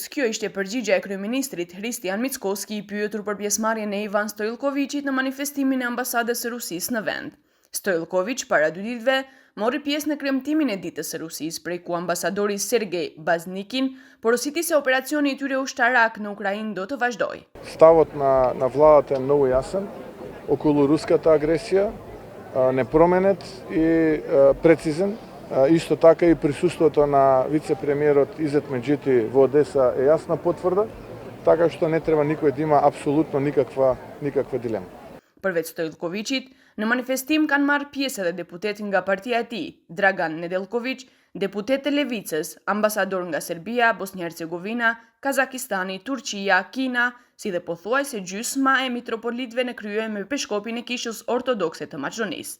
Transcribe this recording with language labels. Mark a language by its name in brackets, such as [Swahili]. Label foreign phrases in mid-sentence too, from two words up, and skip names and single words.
[Albanian] Kjo ishte përgjigjja e kryeministrit Hristijan Mickoski i pyetur për pjesëmarrjen e Ivan Stoiljkovicit në manifestimin e ambasadës së Rusisë në vend. Stoiljkovic para 2 ditëve mori pjesë në kremtimin e ditës së Rusisë, prej ku ambasadori Sergej Baznikin porositi se operacioni i tyre ushtarak në Украиnë do të vazhdojë. [Macedonian] Ставот на владата е многу јасен околу руската агресија, непроменет и прецизен. Исто така и присуството на вице-премиерот Изет Меджити во Одеса е јасна потврда, така што не треба никој да има апсолутно никаква дилема. [Albanian] Përveç Stoiljkovicit, në manifestim kanë marrë pjesë edhe deputet nga partia e tij, Dragan Nedeljković, deputet të Levicës, ambasador nga Serbia, Bosnjë-Hercegovina, Kazakistani, Turqia, Kina, si dhe pothuajse gjysma e mitropolitëve në krye me peshkopin e Kishës Ortodokse të Maqedonisë.